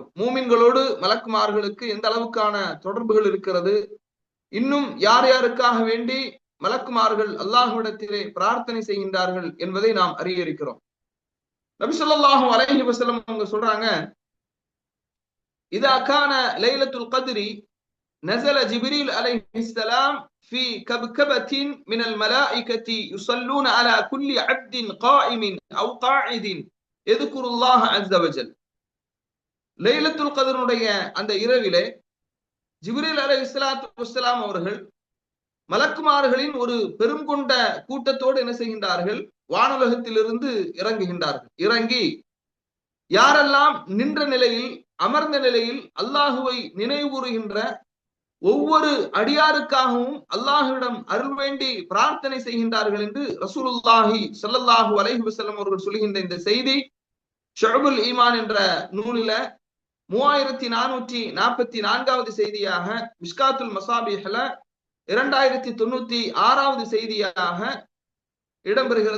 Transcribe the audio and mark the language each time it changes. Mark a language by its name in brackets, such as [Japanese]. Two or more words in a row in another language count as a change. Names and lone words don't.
[Tamil] மூமின்களோடு மலக்குமார்களுக்கு எந்த அளவுக்கான தொடர்புகள் இருக்கிறது, இன்னும் யார் யாருக்காக வேண்டி மலக்குமார்கள் அல்லாஹ்விடத்திலே பிரார்த்தனை செய்கின்றார்கள் என்பதை நாம் அறிய இருக்கிறோம். [Arabic] نبي صلى الله عليه وسلم [Tamil] அவங்க சொல்றாங்க, [Arabic] إذا كان ليلة القدر نزل جبريل عليه السلام في كبكبة من الملائكة يصلون على كل عبد قائم أو قاعد يذكر الله عز وجل. [Tamil] லைலத்துல் கத்ருடைய அந்த இரவிலே ஜிப்ரீல் [Arabic] عليه الصلاة والسلام [Tamil] அவர்கள் மலக்குமார்களின் ஒரு பெரும் கொண்ட கூட்டத்தோடு என்ன செய்கின்றார்கள், வானுலகத்திலிருந்து இறங்குகின்றார்கள். இறங்கி யாரெல்லாம் நின்ற நிலையில் அமர்ந்த நிலையில் அல்லாஹுவை நினைவுகூறுகின்ற ஒவ்வொரு அடியாருக்காகவும் அல்லாஹுவிடம் அருள் வேண்டி பிரார்த்தனை செய்கின்றார்கள் என்று [Arabic] رسول الله صلى الله عليه وسلم [Tamil] அவர்கள் சொல்கின்ற இந்த செய்தி ஷுஅபுல் ஈமான் என்ற நூலில 3444வது செய்தியாக, மிஷ்காத்துல் மசாபிஹ்ல 2096வது செய்தியாக இடம்பெறுகிறது.